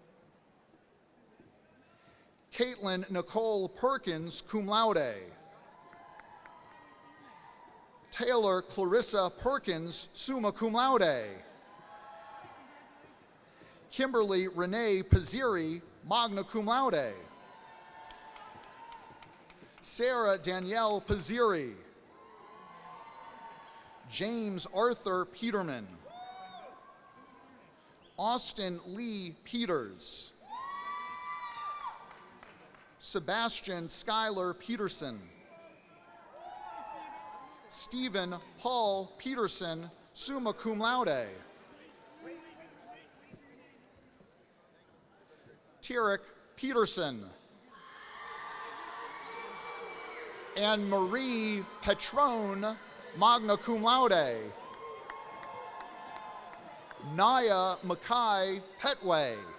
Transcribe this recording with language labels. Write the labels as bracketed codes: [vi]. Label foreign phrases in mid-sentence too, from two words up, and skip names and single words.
[en] Caitlin Nicole Perkins, [la] cum laude. [en] Taylor Clarissa Perkins, [la] summa cum laude. [en] Kimberly Renee Pizziri, [la] magna cum laude. [en] Sarah Danielle Pizziri. James Arthur Peterman. Austin Lee Peters. Sebastian Schuyler Peterson. Stephen Paul Peterson, [la] summa cum laude. [en] Tyrek Peterson. Anne Marie Petrone, [la] magna cum laude. [en] Naya Mackay Petway.